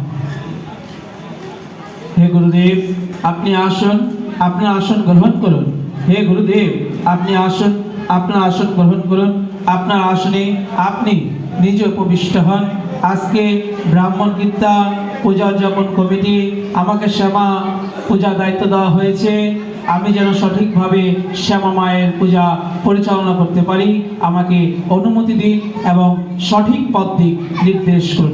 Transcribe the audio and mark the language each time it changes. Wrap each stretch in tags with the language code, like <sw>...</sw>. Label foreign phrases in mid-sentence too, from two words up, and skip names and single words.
<bn>হে গুরুদেব আপনি আসন গ্রহণ করুন। হে গুরুদেব আপনি আসন গ্রহণ করুন। আপনার আসনে আপনি নিজে উপবিষ্ট হন। আজকে ব্রাহ্মণ গীতা পূজা উদযাপন কমিটি আমাকে শ্যামা পূজা দায়িত্ব দেওয়া হয়েছে। আমি যেন সঠিকভাবে শ্যামা মায়ের পূজা পরিচালনা করতে পারি আমাকে অনুমতি দিন এবং সঠিক পথ দিক নির্দেশ করুন।</bn>